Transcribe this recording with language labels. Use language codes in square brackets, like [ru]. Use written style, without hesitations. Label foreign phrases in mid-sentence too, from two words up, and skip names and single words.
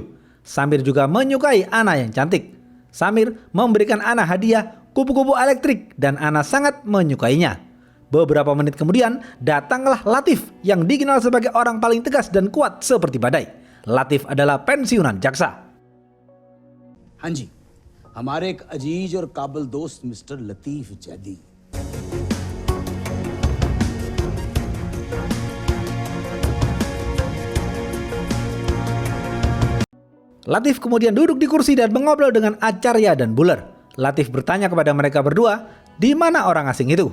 [id] Samir juga menyukai Ana yang cantik. Samir memberikan Ana hadiah kupu-kupu elektrik dan Ana sangat menyukainya. Beberapa menit kemudian datanglah Latif yang dikenal sebagai orang paling tegas dan kuat seperti badai. Latif adalah pensiunan jaksa. [hi] हाँ जी, हमारे एक अजीज और काबिल दोस्त मिस्टर लतीफ जैदी। [id] Latif kemudian duduk di kursi dan mengobrol dengan Acharya dan Buller. Latif bertanya kepada mereka berdua, di mana orang asing itu?